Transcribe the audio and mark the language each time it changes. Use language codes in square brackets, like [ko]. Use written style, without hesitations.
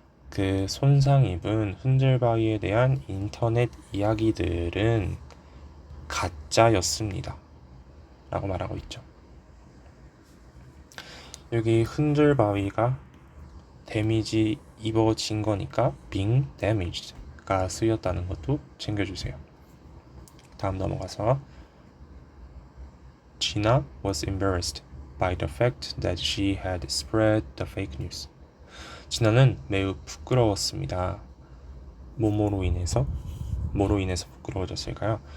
[ko] 그 손상 입은 흔들바위에 대한 인터넷 이야기들은 가짜였습니다 라고 말하고 있죠. 여기 흔들바위가 데미지 입어진 거니까 [en] being damaged [ko] 가 쓰였다는 것도 챙겨주세요. [en] 다음 넘어가서 Gina was embarrassed by the fact that she had spread the fake news. [ko] 지나는 매우 부끄러웠습니다. 뭐로 인해서 부끄러워졌을까요?